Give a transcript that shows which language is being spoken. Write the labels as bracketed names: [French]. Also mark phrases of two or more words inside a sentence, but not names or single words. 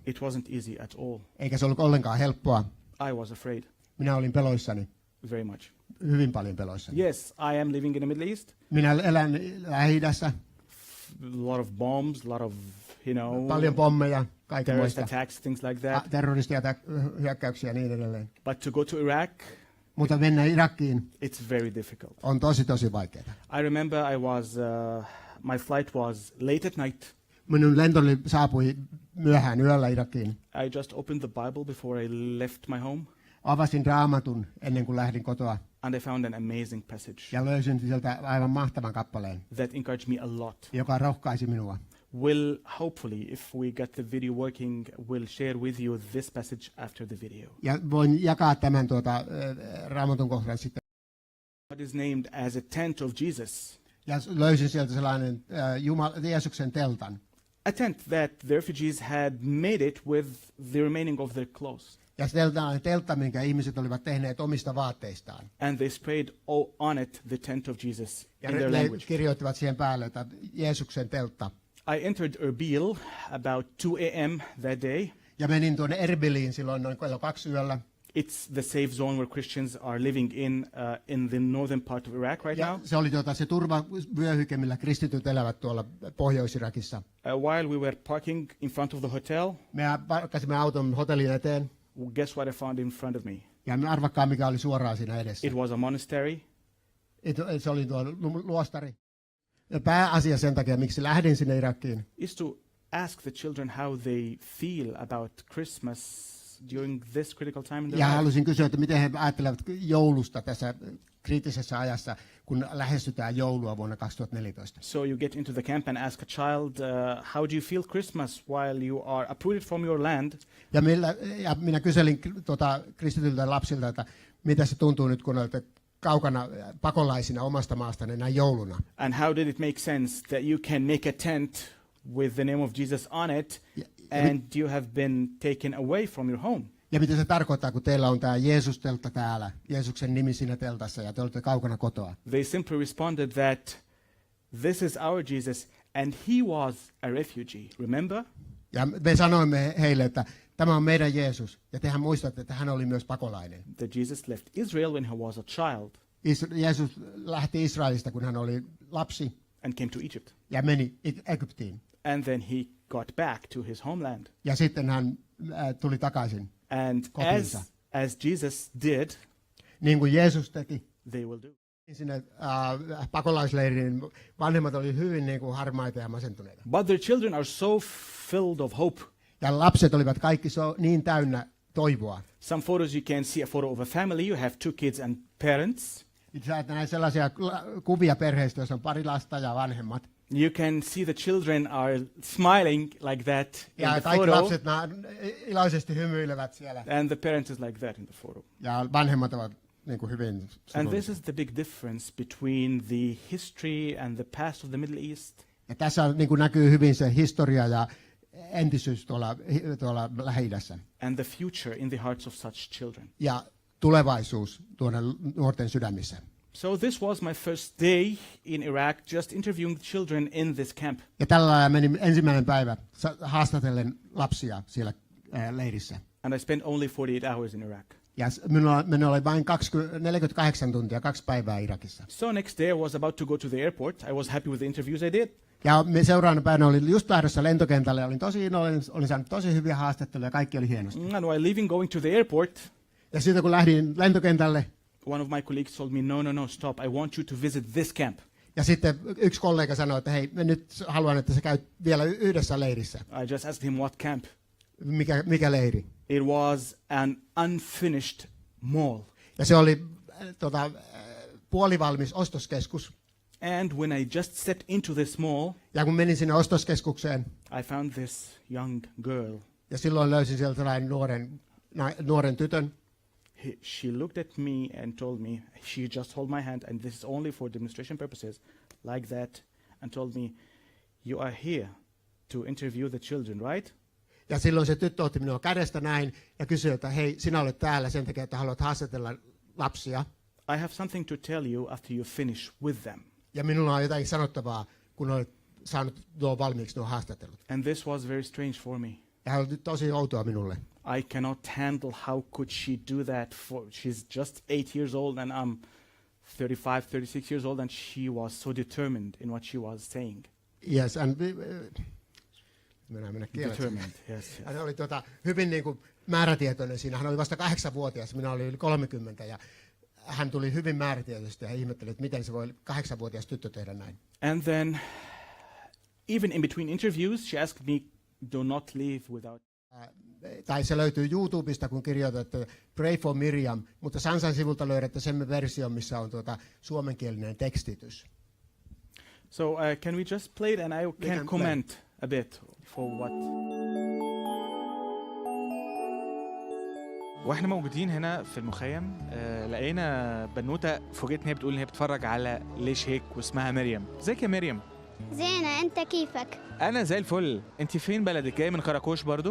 [English] It wasn't easy at all. [Finnish] Eikä se ollut ollenkaan helppoa. [English] I was afraid. [Finnish] Minä olin peloissani. [English] Very much. [Finnish] Hyvin paljon peloissani. [English] Yes, I am living in the Middle East. [Finnish] Minä elän Lähi-idässä. [English] A lot of bombs, a lot of [Finnish] Paljon pommeja, [English] terrorist [Finnish] kaikenlaista, [English] attacks, things like that. [Finnish] terroristia, hyökkäyksiä ja niin edelleen. [English] But to go to Iraq, [Finnish] Mutta mennä Irakiin [English] it's very difficult. [Finnish] on tosi vaikeaa. [English] I remember my flight was late at night. [Finnish] Minun lentoni saapui myöhään yöllä Irakiin. [English] I just opened the Bible before I left my home, [Finnish] Avasin Raamatun ennen kuin lähdin kotoa [English] and I found an amazing passage [Finnish] ja löysin sieltä aivan mahtavan kappaleen, [English] that encouraged me a lot. [Finnish] joka rohkaisi minua. [English] Hopefully, if we get the video working, we'll share with you this passage after the video. [Finnish] Ja voin jakaa tämän Raamatun kohdan sitten. [English] God is named as a tent of Jesus. [Finnish] Ja löysin sieltä sellainen Jeesuksen teltan. [English] A tent that the refugees had made it with the remaining of their clothes. [Finnish] Ja sellainen teltta, minkä ihmiset olivat tehneet omista vaatteistaan. [English] And they sprayed on it the tent of Jesus [Finnish] Ja [English] in their [Finnish] ne [English] language. [Finnish] kirjoittivat siihen päälle, että Jeesuksen teltta. [English] I entered Erbil about 2 a.m. that day. [Finnish] Ja menin tuonne Erbiliin silloin noin kello 2 yöllä. [English] It's the safe zone where Christians are living in the northern part of Iraq right [Finnish] Ja [English] now. [Finnish] se oli se turvavyöhyke, millä kristityt elävät tuolla Pohjois-Irakissa. [English] While we were parking in front of the hotel, [Finnish] Me parkkasimme auton hotellin eteen. [English] guess what I found in front of me? [Finnish] Ja arvakkaa, mikä oli suoraan siinä edessä. [English] It was a monastery. [Finnish] Se oli tuo luostari. Ja pääasia sen takia, miksi lähdin sinne Irakiin, [English] Is to ask the children how they feel about Christmas during this critical time in [Finnish] ja [English] their life. [Finnish] halusin kysyä, että miten he ajattelevat joulusta tässä kriittisessä ajassa, kun lähestytään joulua vuonna 2014. [English] So you get into the camp and ask a child, how do you feel Christmas while you are uprooted from your land? [Finnish] Ja minä kyselin kristityltä lapsilta, että mitä se tuntuu nyt, kun olette kaukana pakolaisina omasta maastanne näin jouluna. [English] And how did it make sense that you can make a tent with the name of Jesus on it and you have been taken away from your home? [Finnish] Ja mitä se tarkoittaa, kun teillä on tämä Jeesus-teltta täällä, Jeesuksen nimi siinä teltassa, ja te olette kaukana kotoa? [English] They simply responded that this is our Jesus and he was a refugee, remember? [Finnish] Ja me sanoimme heille, että tämä on meidän Jeesus, ja tehän muistatte, että hän oli myös pakolainen. [English] That Jesus left Israel when he was a child [Finnish] Jeesus lähti Israelista, kun hän oli lapsi, [English] and came to Egypt. [Finnish] ja meni Egyptiin. [English] And then he got back to his homeland. [Finnish] Ja sitten hän tuli takaisin. [English] And [Finnish] Kotiinsa. [English] as Jesus did, [Finnish] Niin kuin Jeesus teki. [English] they will do. [Finnish] Sinne pakolaisleiriin vanhemmat oli hyvin niin kuin harmaita ja masentuneita. [English] But their children are so filled of hope. [Finnish] Ja lapset olivat kaikki niin täynnä toivoa. [English] Some photos you can see a photo of a family. You have 2 kids and parents. [Finnish] Sä näet sellaisia kuvia perheistä, joissa on pari lasta ja vanhemmat. [English] You can see the children are smiling like that in [Finnish] Ja [English] the [Finnish] kaikki [English] photo. [Finnish] lapset iloisesti hymyilevät siellä. [English] And the parent is like that in the photo. [Finnish] Ja vanhemmat ovat niin kuin hyvin [English] And [Finnish] surullisia. [English] this is the big difference between the history and the past of the Middle East [Finnish] Ja tässä niin kuin näkyy hyvin se historia ja entisyys tuolla Lähi-idässä. [English] and the future in the hearts of such children. [Finnish] Ja tulevaisuus tuonne nuorten sydämissä. [English] So this was my first day in Iraq, just interviewing the children in this camp. [Finnish] Ja tällä lailla meni ensimmäinen päivä haastatellen lapsia siellä leirissä. [English] And I spent only 48 hours in Iraq. [Finnish] Ja minulla oli vain 48 tuntia, 2 päivää Irakissa. [English] So next day I was about to go to the airport. I was happy with the interviews I did. [Finnish] Ja seuraavana päivänä olin just lähdössä lentokentälle ja olin saanut tosi hyviä haastatteluja ja kaikki oli hienosti. [English] And while leaving, going to the airport, [Finnish] Ja siitä kun lähdin lentokentälle, [English] one of my colleagues told me, no, stop. I want you to visit this camp. [Finnish] ja sitten yksi kollega sanoi, että hei, mä nyt haluan, että sä käyt vielä yhdessä leirissä. [English] I just asked him what camp. [Finnish] Mikä leiri? [English] It was an unfinished mall. [Finnish] Ja se oli puolivalmis ostoskeskus. [English] And when I just stepped into this mall, [Finnish] Ja kun menin sinne ostoskeskukseen, [English] I found this young girl. [Finnish] ja silloin löysin sieltä sellainen nuoren tytön. [English] She looked at me and told me, she just held my hand, and this is only for demonstration purposes, like that, and told me, you are here to interview the children, right? [Finnish] Ja silloin se tyttö otti minua kädestä näin ja kysyi, että hei, sinä olet täällä sen takia, että haluat haastatella lapsia. [English] I have something to tell you after you finish with them. [Finnish] Ja minulla on jotain sanottavaa, kun olet saanut valmiiksi nuo haastattelut. [English] And this was very strange for me. [Finnish] Ja se oli tosi outoa minulle. [English] I cannot handle how could she do that. She's just 8 years old and I'm 35, 36 years old, and she was so determined in what she was saying. Yes, and [Finnish] Minä kielän. [English] Determined, yes. [Finnish] Hän oli hyvin niin kuin määrätietoinen siinä. Hän oli vasta 8-vuotias, minä olin yli 30 ja hän tuli hyvin määrätietoisesti ja ihmetteli, että miten se voi 8-vuotias tyttö tehdä näin. [English] And then, even in between interviews, she asked me, do not leave without... [Finnish] Tai se löytyy YouTubesta, kun kirjoitatte Pray for Miriam, mutta Sansan sivulta löydätte sen version, missä on suomenkielinen tekstitys. [English] So can we just play it and I can comment a bit for what... [Arabic] واحنا موجودين هنا في المخيم لقينا بنوته فوجئت ان هي بتقول ان هي بتتفرج على ليش هيك واسمها مريم. ازيك يا مريم؟ زينة، انت كيفك؟ انا زي الفل. انت فين بلدك؟ جايه من كراكوش برضو؟